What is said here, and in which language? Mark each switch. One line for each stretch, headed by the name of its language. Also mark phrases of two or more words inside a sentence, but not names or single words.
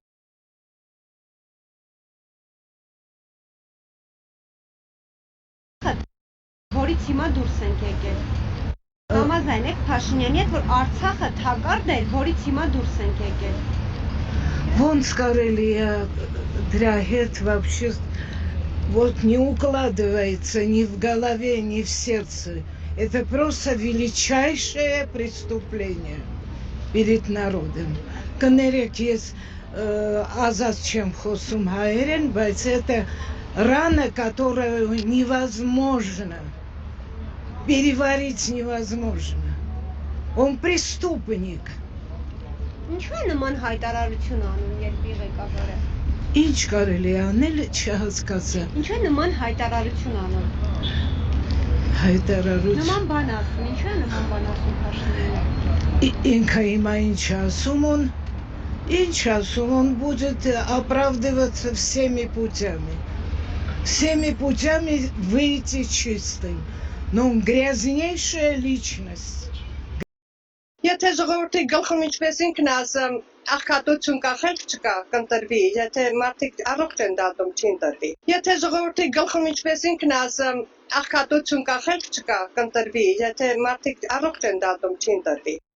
Armenian: Որից հիմա դուրս ենք եկել։ Համաձայն եք Փաշինյանի հետ, որ Արցախը թակարդ էր, որից հիմա դուրս ենք եկել։ Ոնց կարելի է դրա հետ
Russian: вообще вот не укладывается ни в голове, ни в сердце. Это просто величайшее преступление перед народом.
Armenian: Կներեք, ես ազատ չեմ խոսում հայերեն, բայց
Russian: это рана, которую невозможно переварить невозможно. Он преступник.
Armenian: Ինչու է նման հայտարարություն անում երկրի ղեկավարը։ Ինչ կարելի անել չհասկացա։ Ինչու է նման հայտարարություն անում։ Հայտարարություն։ Նման բան ասում, ինչու է նման բան ասում Փաշինյանը։ Ինքը հիմա ինչ ասում,
Russian: он будет оправдываться всеми путями. Всеми путями выйти чистым. Но он грязнейшая личность.
Armenian: Եթե ժողովրդի գլխում ինչպես ինքն ասում, աղքատություն կա, խելք չկա, կընտրվի, եթե մարդիկ առողջ են դատում, չի ընտրվի։ Եթե ժողովրդի գլխում ինչպես ինքն ասում, աղքատություն կա, խելք չկա, կընտրվի, եթե մարդիկ առողջ են դատում, չի ընտրվի։